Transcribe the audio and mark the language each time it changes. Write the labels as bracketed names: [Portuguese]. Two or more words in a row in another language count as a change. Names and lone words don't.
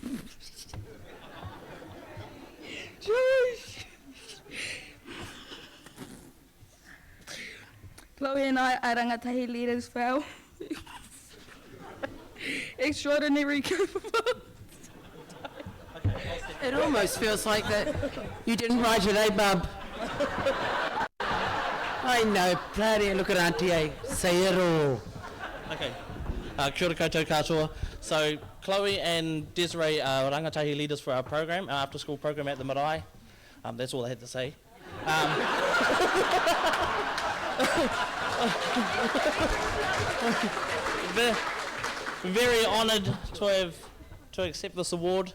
[English] Chloe and I are rangatahi leaders for our extraordinary group of It almost feels like that you didn't write it, eh, bub? I know, bloody look at Auntie, eh? Say it all. [Māori] Okay. Kia ora koutou katoa. [English] So Chloe and Desiree are rangatahi leaders for our program, our after school program at the Marae. That's all I had to say. Very honoured to accept this award.